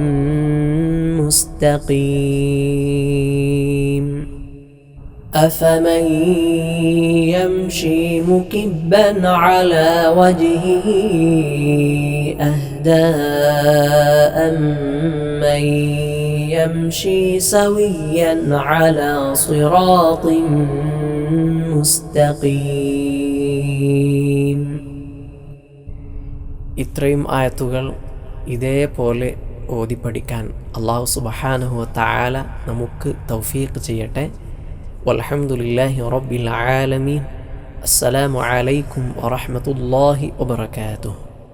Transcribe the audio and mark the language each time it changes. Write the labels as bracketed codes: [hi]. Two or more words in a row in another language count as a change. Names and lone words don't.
[ar] مستقيم أفمن يمشي مكبا على وجهه أهدى أمن يمشي سويا على صراط مستقيم. [ml] ഇത്രയും ആയത്തുകൾ ഇതേപോലെ ഓതി പഠിക്കാൻ [ar] الله سبحانه وتعالى [ml] നമുക്ക് തൗഫീഖ് ചെയ്യട്ടെ. [ar] والحمد لله رب العالمين. السلام عليكم ورحمة الله وبركاته.